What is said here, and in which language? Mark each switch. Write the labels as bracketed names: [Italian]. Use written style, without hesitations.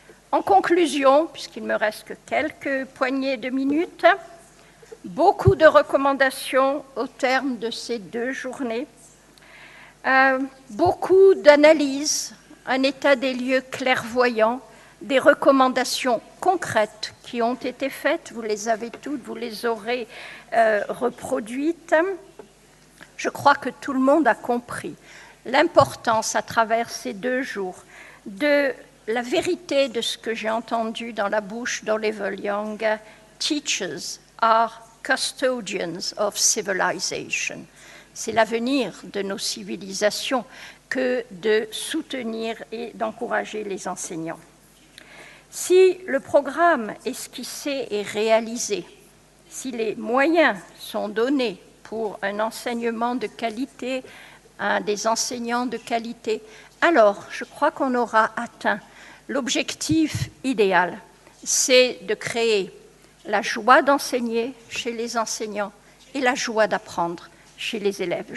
[French] En conclusion, puisqu'il me reste que quelques poignées de minutes, beaucoup de recommandations au terme de ces 2 journées, beaucoup d'analyses, un état des lieux clairvoyant, des recommandations concrètes qui ont été faites, vous les avez toutes, vous les aurez reproduites. Je crois que tout le monde a compris l'importance à travers ces 2 jours de la vérité de ce que j'ai entendu dans la bouche d'Oliver Young. [English] Teachers are custodians of civilization. [French] C'est l'avenir de nos civilisations que de soutenir et d'encourager les enseignants. Si le programme esquissé est réalisé, si les moyens sont donnés pour un enseignement de qualité, des enseignants de qualité, alors je crois qu'on aura atteint l'objectif idéal, c'est de créer la joie d'enseigner chez les enseignants et la joie d'apprendre chez les élèves.